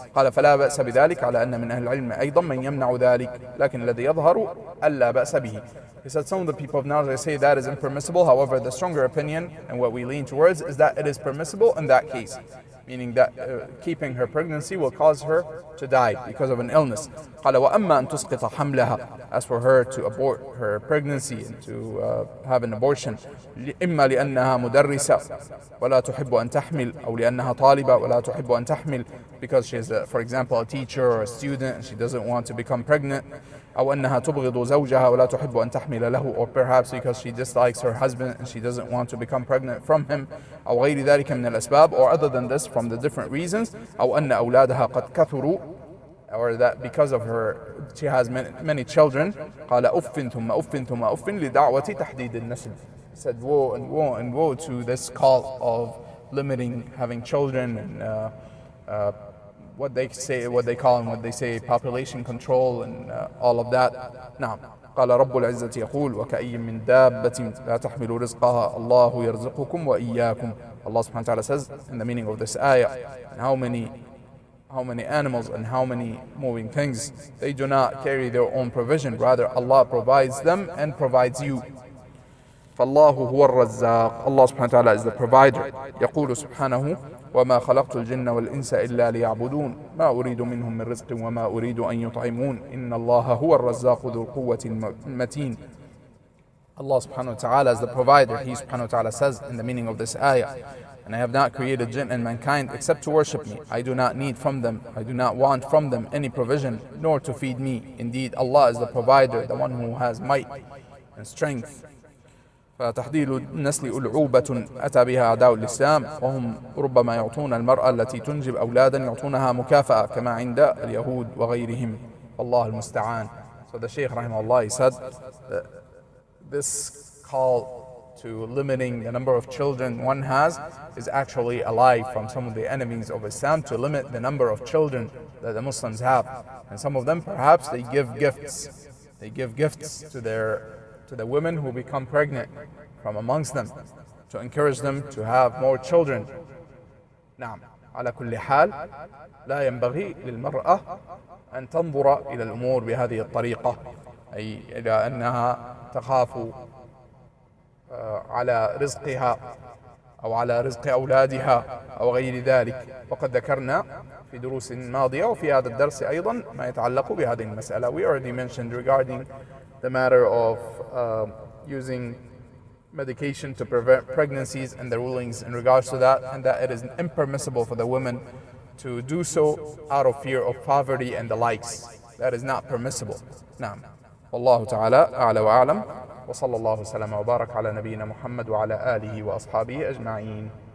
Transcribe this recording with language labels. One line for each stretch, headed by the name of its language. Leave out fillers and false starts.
Arabic: قال فلا بأس بذلك على أن من أهل العلم أيضا من يمنع ذلك لكن الذي يظهر ألا بأس به.
English: He said some of the people of knowledge say that is impermissible. However, the stronger opinion and what we lean towards is that it is permissible in that case, meaning that keeping her pregnancy will cause her to die because of an illness.
Arabic: قال وأما أن تسقط حملها,
English: as for her to abort her pregnancy and to have an abortion,
Arabic: إما لأنها مدرسة ولا تحب أن تحمل,
English: أو لأنها طالبة ولا تحب أن تحمل, because she is, for example, a teacher or a student and she doesn't want to become pregnant,
Arabic: أو أنها تبغض زوجها ولا تحب أن تحمل له,
English: or perhaps because she dislikes her husband and she doesn't want to become pregnant from him,
Arabic: أو غير ذلك من الأسباب,
English: or other than this from the different reasons,
Arabic: أو أن أولادها قد كثروا,
English: or that because of her she has many children.
Arabic: قال أف ثم أف ثم أف لدعوة تحديد النسل.
English: Said woe and woe and woe to this call of limiting having children and what they say, what they call and what they say population control and all of that.
Arabic: نعم. قال رب العزة يقول وكأي من دابة لا تحمل رزقها الله يرزقكم وإياكم.
English: Allah subhanahu wa ta'ala says in the meaning of this ayah, and how many animals and how many moving things, they do not carry their own provision, rather Allah provides them and provides you.
Arabic: فالله هو الرزاق.
English: Allah subhanahu wa ta'ala is the provider.
Arabic: يقول سبحانه وما خلقت الجن والإنس إلا ليعبدون ما أريد منهم من رزق وما أريد أن يطعمون إن الله هو الرزاق ذو القوة المتين.
English: Allah subhanahu wa ta'ala is the provider. He subhanahu wa ta'ala says in the meaning of this ayah, and I have not created jinn and mankind except to worship me. I do not need from them, I do not want from them any provision, nor to feed me. Indeed, Allah is the provider, the one who has might and strength.
Arabic: فتحديد النسل ألعوبة أتى بها أعداء الإسلام وهم ربما يعطون المرأة التي تنجب أولادا يعطونها مكافأة كما عند اليهود وغيرهم والله المستعان.
English: So the Shaykh rahimahullah, he said that this call to limiting the number of children one has is actually a lie from some of the enemies of Islam, to limit the number of children that the Muslims have. And some of them perhaps they give gifts. They give gifts to the women who become pregnant from amongst them to encourage them to have more children.
Arabic: نعم. على كل حال لا ينبغي للمرأة أن تنظر إلى الأمور بهذه الطريقة، أي إلى أنها تخاف على رزقها أو على رزق أولادها أو غير ذلك. وقد ذكرنا في دروس ماضية وفي هذا الدرس أيضا ما يتعلق بهذه المسألة.
English: We already mentioned regarding the matter of using medication to prevent pregnancies and the rulings in regards to that, and that it is impermissible for the women to do so out of fear of poverty and the likes. That is not permissible. نعم.
Arabic: والله تعالى أعلى وأعلم وصلى الله وسلم وبارك على نبينا محمد وعلى آله وأصحابه أجمعين.